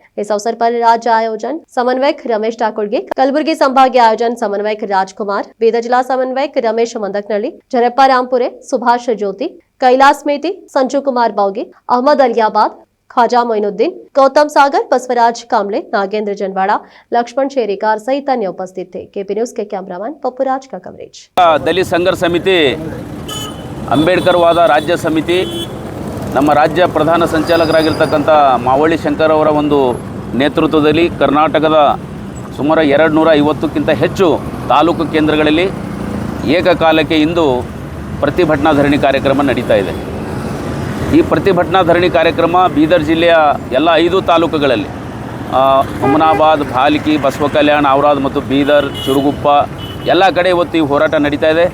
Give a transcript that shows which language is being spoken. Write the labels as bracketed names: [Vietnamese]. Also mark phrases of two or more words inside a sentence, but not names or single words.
[Hindi] इस अवसर पर राज्य आयोजन समन्वयक रमेश ठाकुरगे, कलबुर्गी संभागीय आयोजन समन्वयक राजकुमार, बीदर जिला समन्वयक रमेश मंदकनल्ली, झरप्पा रामपुरे, सुभाष ज्योति, कैलाश मेती, संजू कुमार बाउगे, अहमद अलियाबाद, ख्वाजा मोइनुद्दीन, गौतम सागर, बसवराज कामले, नागेंद्र जनवाड़ा, लक्ष्मण शेरेकार सहित अन्य उपस्थित थे। केपी न्यूज के कैमरामैन पप्पूराज का कवरेज। [Kannada] दलित संघर्ष समिति अंबेडकर वाद राज्य समिति ನಮ್ಮ ರಾಜ್ಯ ಪ್ರಧಾನ ಸಂಚಾಲಕರಾಗಿರ್ತಕ್ಕಂಥ ಮಾವಳ್ಳಿ ಶಂಕರ್ ಅವರ ಒಂದು ನೇತೃತ್ವದಲ್ಲಿ ಕರ್ನಾಟಕದ ಸುಮಾರು 250ಕ್ಕಿಂತ ಹೆಚ್ಚು ತಾಲೂಕು ಕೇಂದ್ರಗಳಲ್ಲಿ ಏಕಕಾಲಕ್ಕೆ ಇಂದು ಪ್ರತಿಭಟನಾ ಧರಣಿ ಕಾರ್ಯಕ್ರಮ ನಡೀತಾ ಇದೆ। ಈ ಪ್ರತಿಭಟನಾ ಧರಣಿ ಕಾರ್ಯಕ್ರಮ ಬೀದರ್ ಜಿಲ್ಲೆಯ ಎಲ್ಲ 5 ತಾಲೂಕುಗಳಲ್ಲಿ ಹುಮನಾಬಾದ್, ಭಾಲ್ಕಿ, ಬಸವಕಲ್ಯಾಣ, ಔರಾದ್ ಮತ್ತು ಬೀದರ್, ಚಿರುಗುಪ್ಪ ಎಲ್ಲ ಕಡೆ ಇವತ್ತು ಈ ಹೋರಾಟ ನಡೀತಾ ಇದೆ।